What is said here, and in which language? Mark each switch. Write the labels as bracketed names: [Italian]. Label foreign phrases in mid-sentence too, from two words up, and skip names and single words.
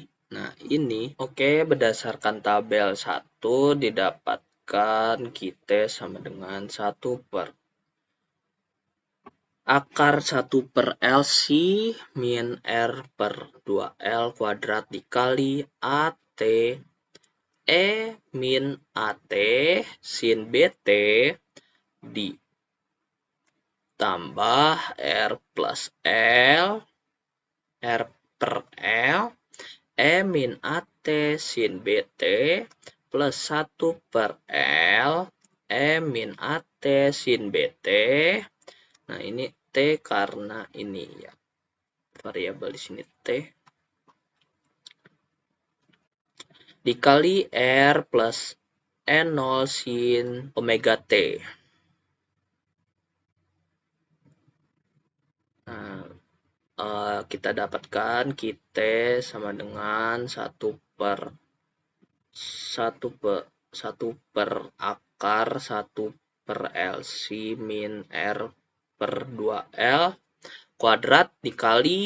[Indonesian] Nah, ini. Oke, berdasarkan tabel 1 didapatkan QT sama dengan 1 per akar 1 per LC min R per 2L kuadrat dikali AT E min AT sin BT ditambah R plus L R per L E min AT sin BT plus 1 per L E min AT sin BT. Nah, ini T karena ini ya variabel di sini T dikali R plus E0 sin omega T. Nah, kita dapatkan QT sama dengan 1 per akar 1 per LC min R per 2L kuadrat dikali.